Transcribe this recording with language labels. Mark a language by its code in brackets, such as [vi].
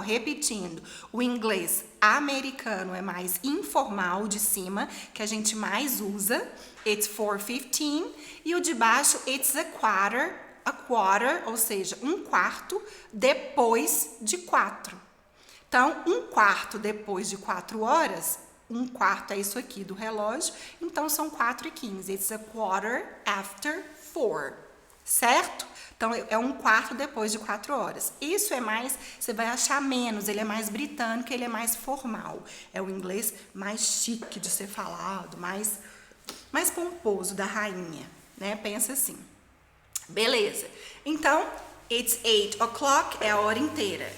[pt] Repetindo, o inglês americano é mais informal de cima, que a gente mais usa, [en] it's 4:15, [pt] e o de baixo, [en] it's a quarter, [pt] ou seja, 1/4 depois de 4. Então, 1/4 depois de 4 horas, 1/4 é isso aqui do relógio, então são 4:15. [en] It's a quarter after 4, [pt] certo? Então, é 1/4 depois de 4 horas. Isso é mais, você vai achar menos, ele é mais britânico, ele é mais formal. É o inglês mais chique de ser falado, mais pomposo da rainha, né? Pensa assim. Beleza. Então, [en] it's 8 o'clock [pt] é a hora inteira.